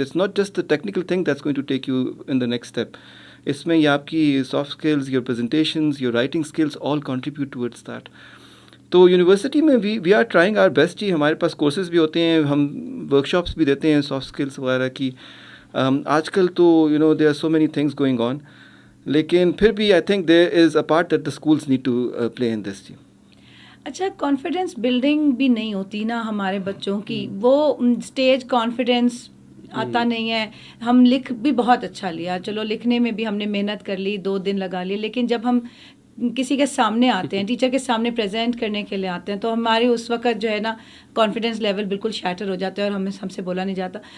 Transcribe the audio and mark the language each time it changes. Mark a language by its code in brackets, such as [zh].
[en] It's not just the technical thing that's going to take you in the next step. [ur] اس میں یہ آپ کی [en] Soft skills, your presentations, your writing skills all contribute towards that. [ur] تو university میں [en] We are trying our best. [ur] جی ہمارے پاس courses بھی ہوتے ہیں, ہم ورک شاپس بھی دیتے ہیں سافٹ اسکلس وغیرہ کی. [en] آج کل تو there are so many things going on, [ur] لیکن پھر بھی [en] I think there is a part that the schools need to play in this. جی [ur] اچھا, کانفیڈینس بلڈنگ بھی نہیں ہوتی نا ہمارے بچوں کی, وہ اسٹیج کانفیڈینس آتا نہیں ہے. ہم لکھ بھی بہت اچھا لیا, چلو لکھنے میں بھی ہم نے محنت کر لی, 2 دن لگا لیے, لیکن جب ہم کسی کے سامنے آتے ہیں, ٹیچر کے سامنے پریزنٹ کرنے کے لیے آتے ہیں, تو ہمارے اس وقت جو ہے نا کانفیڈینس لیول بالکل شیٹر ہو جاتا ہے اور ہم سے بولا نہیں جاتا.